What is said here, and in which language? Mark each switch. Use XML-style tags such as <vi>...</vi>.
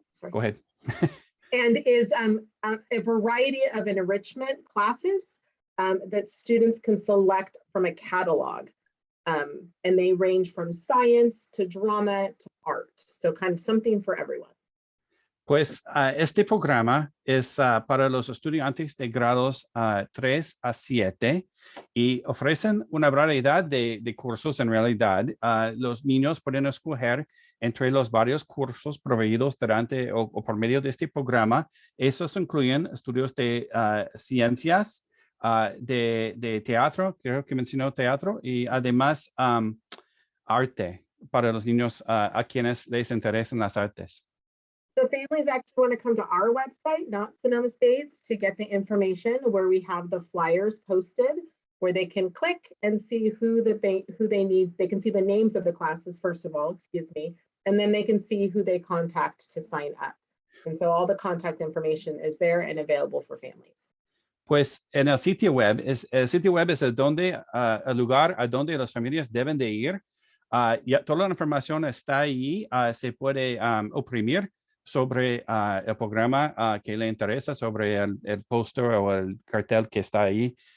<en>Go ahead. and is a variety of enrichment classes that students can select from a catalog. And they range from science to drama to art. So kind of something for everyone.</en> <es>Pues este programa es para los estudiantes de grados 3 a 7 y ofrecen una variedad de cursos en realidad. Los niños pueden escoger entre los varios cursos proveídos durante o por medio de este programa. Esos incluyen estudios de ciencias, de teatro, creo que mencionó teatro, y además arte para los niños a quienes les interesan las artes.</es> <en>So families actually want to come to our website, not Sonoma State's, to get the information where we have the flyers posted, where they can click and see who they need. They can see the names of the classes, first of all, excuse me, and then they can see who they contact to sign up. And so all the contact information is there and available for families.</en> <es>Pues en el sitio web es el lugar a donde las familias deben de ir. Ya toda la información está ahí, se puede oprimir sobre el programa que le interesa, sobre el póster o el cartel que está ahí.</es>